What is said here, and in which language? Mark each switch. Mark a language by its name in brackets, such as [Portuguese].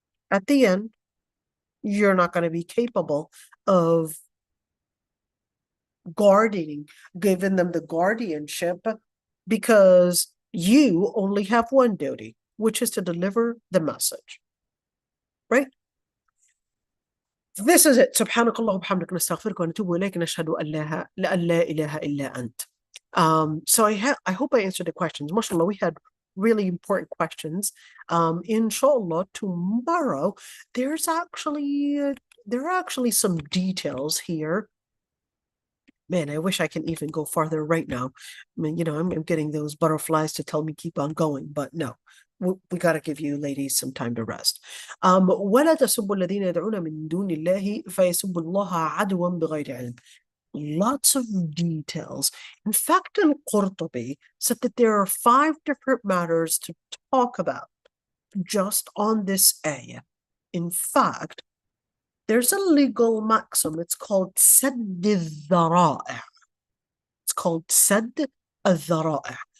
[English] At the end, you're not going to be capable of giving them the guardianship, because you only have one duty, which is to deliver the message. Right? This is it. [Arabic] سبحانك اللهم وبحمدك نستغفرك ونتوب إليك نشهد أن لا إله إلا أنت. [English] So I hope I answered the questions. MashaAllah, we had really important questions. Inshallah, tomorrow there are actually some details here. Man, I wish I can even go farther right now. I mean, I'm getting those butterflies to tell me keep on going, but no, we got to give you ladies some time to rest. [Arabic] ولا تسبوا الذين يدعون من دون الله فيسبوا الله عدوا بغير علم. [English] Lots of details. In fact, al-Qurtubi said that there are 5 different matters to talk about just on this ayah. In fact, there's a legal maxim. It's called sadd al-dhara'i. It's called sadd al-dhara'i.